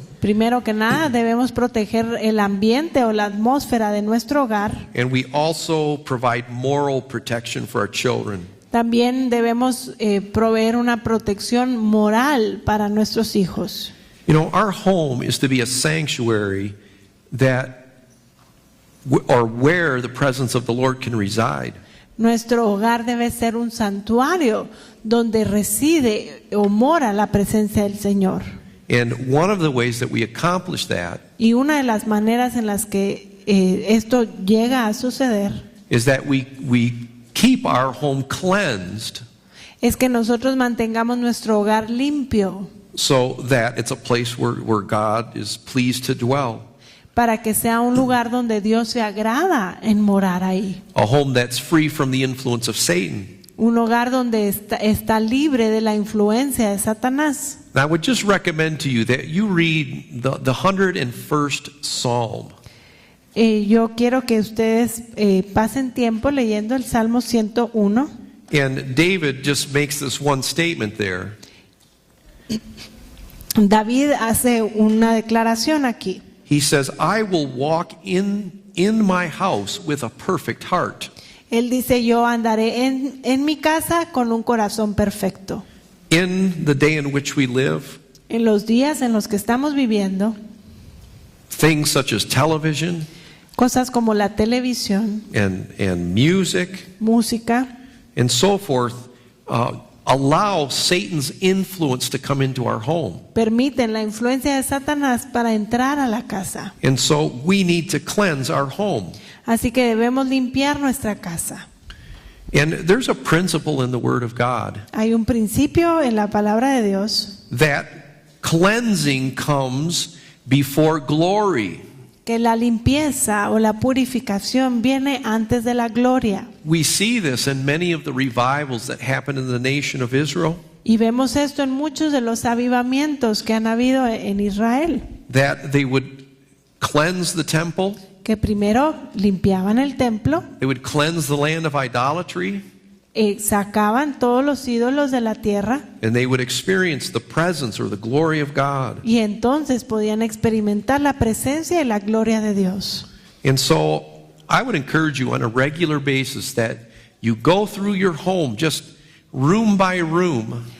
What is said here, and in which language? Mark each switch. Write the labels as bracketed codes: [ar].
[es] Primero que nada, debemos proteger el ambiente o la atmósfera de nuestro hogar. [en] And we also provide moral protection for our children. [es] También debemos proveer una protección moral para nuestros hijos. [en] You know, our home is to be a sanctuary where the presence of the Lord can reside. [es] Nuestro hogar debe ser un santuario donde reside o mora la presencia del Señor. [en] And one of the ways that we accomplish that [es] Y una de las maneras en las que esto llega a suceder [en] is that we keep our home cleansed [es] es que nosotros mantengamos nuestro hogar limpio [en] so that it's a place where God is pleased to dwell. [es] para que sea un lugar donde Dios se agrada en morar ahí. [en] A home that's free from the influence of Satan. [es] Un hogar donde está libre de la influencia de Satanás. [en] Now, I would just recommend to you that you read the 101st Psalm. [es] Yo quiero que ustedes pasen tiempo leyendo el Salmo 101. [en] And David just makes this one statement there. [es] David hace una declaración aquí. [en] He says, I will walk in my house with a perfect heart. [es] Él dice, yo andaré en mi casa con un corazón perfecto. [en] In the day in which we live, [es] En los días en los que estamos viviendo, [en] things such as television [es] cosas como la televisión, [en] and music [es] música, [en] and so forth allow Satan's influence to come into our home. [es] permiten la influencia de Satanás para entrar a la casa. [en] And so we need to cleanse our home. [es] Así que debemos limpiar nuestra casa. [en] And there's a principle in the Word of God [es] Hay un principio en la palabra de Dios [en] that cleansing comes before glory. [es] que la limpieza o la purificación viene antes de la gloria. [en] We see this in many of the revivals that happened in the nation of Israel, [es] Y vemos esto en muchos de los avivamientos que han habido en Israel, [en] that they would cleanse the temple, [es] que primero limpiaban el templo, [en] they would cleanse the land of idolatry, [es] sacaban todos los ídolos de la tierra [en] and they would experience the presence or the glory of God. [es] y entonces podían experimentar la presencia y la gloria de Dios. [en] And so I would encourage you on a regular basis that you go through your home just room by room.